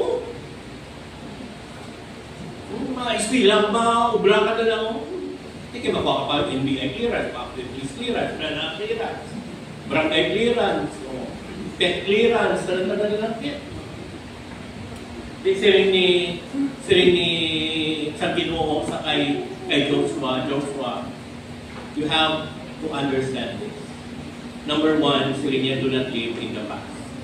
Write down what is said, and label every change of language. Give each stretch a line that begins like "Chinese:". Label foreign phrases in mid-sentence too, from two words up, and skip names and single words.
Hiligaynon: Mga eskwila ba, ubra ka na lang.
Filipino: Hindi ka mapakapal NBI clearance, police clearance, na clearance, barangay clearance, pet clearance, lang yan.
Hiligaynon: Siring ni sa Ginoo sa kay Joshua,
English: you have to understand this. Number one,
Hiligaynon: siring niya,
English: do not live in the past.